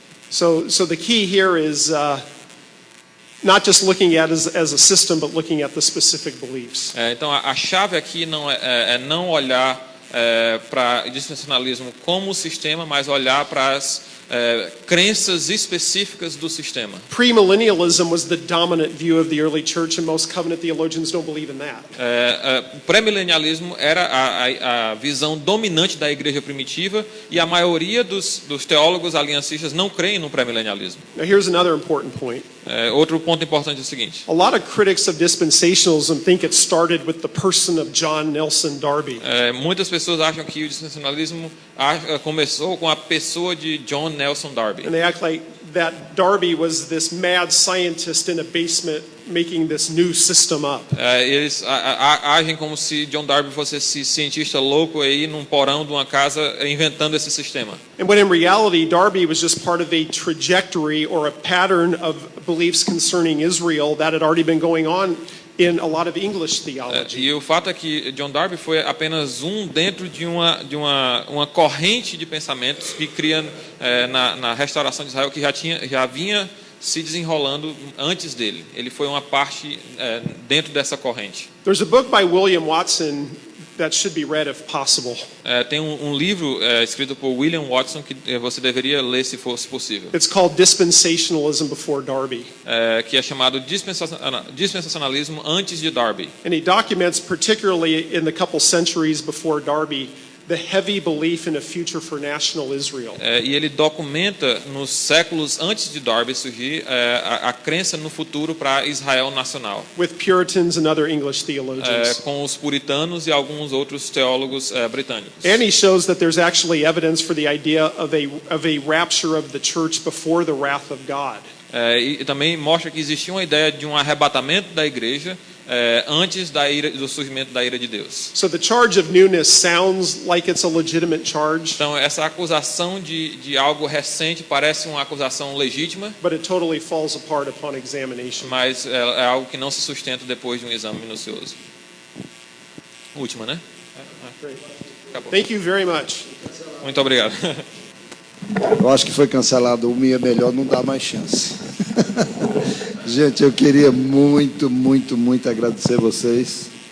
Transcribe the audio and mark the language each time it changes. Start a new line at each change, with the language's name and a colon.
English: So the key here is not just looking at it as a system, but looking at the specific beliefs.
Portuguese: Então a chave aqui não é não olhar para o dispensacionalismo como sistema, mas olhar para as crenças específicas do sistema.
English: Premillennialism was the dominant view of the early church, and most covenant theologians don't believe in that.
Portuguese: O pré-milenialismo era a visão dominante da igreja primitiva e a maioria dos teólogos aliancistas não creem no pré-milenialismo.
English: Now here's another important point.
Portuguese: Outro ponto importante é o seguinte.
English: A lot of critics of dispensationalism think it started with the person of John Nelson Darby.
Portuguese: Muitas pessoas acham que o dispensacionalismo começou com a pessoa de John Nelson Darby.
English: And they act like that Darby was this mad scientist in a basement, making this new system up.
Portuguese: Eles agem como se John Darby fosse esse cientista louco aí num porão de uma casa inventando esse sistema.
English: And when in reality, Darby was just part of a trajectory or a pattern of beliefs concerning Israel that had already been going on in a lot of English theology.
Portuguese: E o fato é que John Darby foi apenas dentro de uma corrente de pensamentos que cria na restauração de Israel que já vinha se desenrolando antes dele. Ele foi uma parte dentro dessa corrente.
English: There's a book by William Watson that should be read if possible.
Portuguese: Tem livro escrito por William Watson que você deveria ler se fosse possível.
English: It's called Dispensationalism Before Darby.
Portuguese: Que é chamado dispensacionalismo antes de Darby.
English: And he documents, particularly in the couple centuries before Darby, the heavy belief in a future for national Israel.
Portuguese: E ele documenta nos séculos antes de Darby surgir a crença no futuro para Israel nacional.
English: With Puritans and other English theologians.
Portuguese: Com os puritanos e alguns outros teólogos britânicos.
English: And he shows that there's actually evidence for the idea of a rapture of the church before the wrath of God.
Portuguese: E também mostra que existia uma ideia de um arrebatamento da igreja antes do surgimento da ira de Deus.
English: So the charge of newness sounds like it's a legitimate charge.
Portuguese: Então essa acusação de algo recente parece uma acusação legítima.
English: But it totally falls apart upon examination.
Portuguese: Mas é algo que não se sustenta depois de um exame minucioso. Última, né? Acabou.
English: Thank you very much.
Portuguese: Muito obrigado. Eu acho que foi cancelado uma e é melhor não dar mais chance. Gente, eu queria muito, muito, muito agradecer vocês.